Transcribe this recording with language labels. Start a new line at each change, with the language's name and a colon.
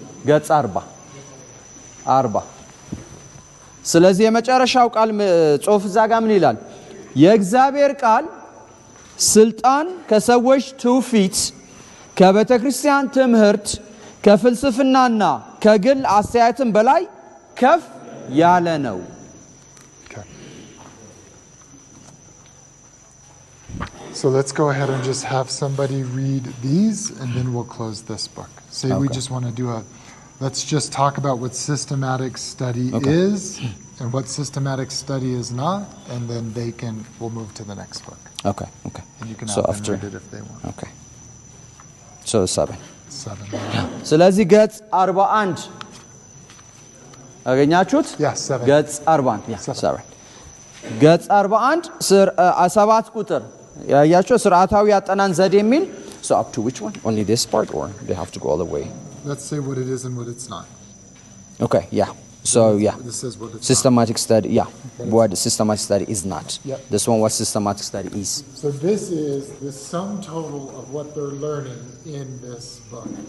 Amharic: ገጽ 40 ስለዚህ የመጨረሻው ቃል ጽሑፍ እዛ ጋር ምን ይላል የእግዚአብሔር ቃል ስልጣን ከሰዎች ትውፊት ከቤተክርስቲያን ትምህርት ከፍልስፍናና ከግል አስተያየትም በላይ ከፍ ያለ ነው
English: So let's go ahead and just have somebody read these and then we'll close this book. Say we just want to do Let's just talk about what systematic study is and what systematic study is not, and then we'll move to the next book. Okay. And you can So have after- them read it if they want. Okay. So 7. 7.
Amharic: ስለዚህ ገጽ 41 አገኛችሁት?
English: Yeah, 7.
Amharic: ገጽ 41 ያ
English: Seven.
Amharic: sorry ገጽ 41 7 ቁጥር ያያችሁ ስርዓታዊ ያጠናን ዘዴ የሚል
English: so up to which one? Only this part or they have to go all the way? Let's say what it is and what it's not. Okay, yeah. So yeah. This says what it's Systematic study, yeah. What systematic study is not. Yep. This one what systematic study is. not. So this is the sum total of what they're learning in this book.